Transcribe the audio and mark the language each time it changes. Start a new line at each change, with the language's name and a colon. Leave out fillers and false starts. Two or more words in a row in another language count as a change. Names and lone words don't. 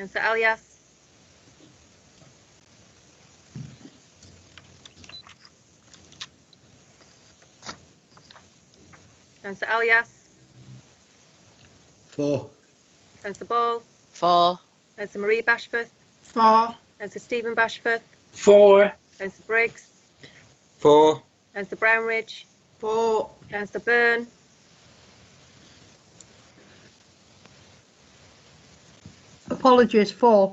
English: Councillor Alias. Councillor Alias. 4. Councillor Ball. 4. Councillor Marie Bashforth. 4. Councillor Stephen Bashforth. 4. Councillor Briggs. 4. Councillor Brownridge. 4. Councillor Byrne. Apologies, 4.